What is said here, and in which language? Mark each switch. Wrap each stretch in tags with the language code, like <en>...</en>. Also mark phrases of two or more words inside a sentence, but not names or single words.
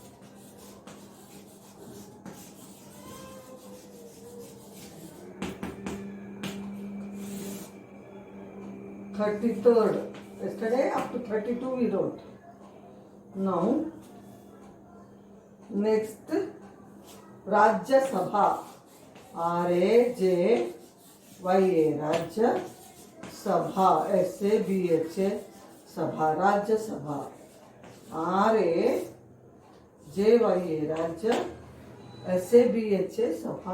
<en>33rd. Yesterday up to 32 we wrote. Now, next Rajya Sabha. RAJYA Rajya Sabha. SABHA Sabha. Rajya Sabha. RAJYA Rajya SABHA Sabha.</en>